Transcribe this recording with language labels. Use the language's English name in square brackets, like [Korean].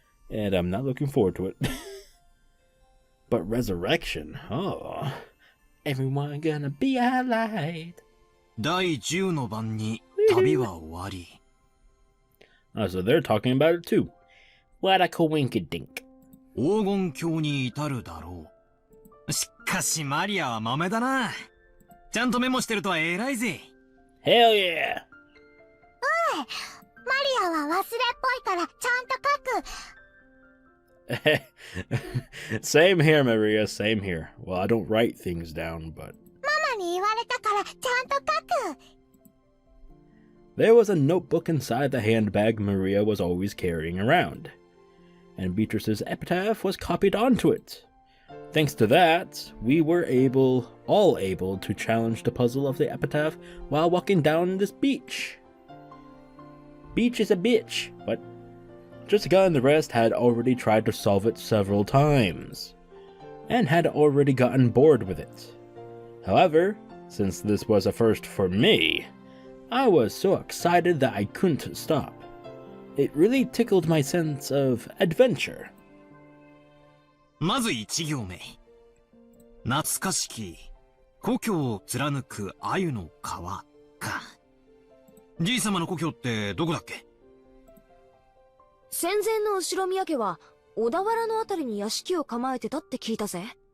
[English] And I'm not looking forward to it. But resurrection, oh. Everyone gonna be alright. [Japanese] 第10の晩に旅は終わり。 [English] So they're talking about it too. What a coinkydink. [Japanese] 黄金鏡に至るだろう。しかしマリアは豆だな。ちゃんとメモしてるとは偉いぜ。 [English] Hell yeah! [Japanese] マリアは忘れっぽいからちゃんと書く。 [English] Same here, Maria, same here. Well, I don't write things down, but... [Japanese] ママに言われたからちゃんと書く。 [English] There was a notebook inside the handbag Maria was always carrying around, and Beatrice's epitaph was copied onto it. Thanks to that, we were all able to challenge the puzzle of the epitaph while walking down this beach. Beach is a bitch, but Jessica and the rest had already tried to solve it several times, and had already gotten bored with it. However, since this was a first for me, I was so excited that I couldn't stop. It really tickled my sense of adventure. [Japanese] まず1行目。懐かしき故郷を貫く鮎の川か。じい様の故郷ってどこだっけ？戦前の後宮家は小田原のあたりに屋敷を構えてたって聞いたぜ。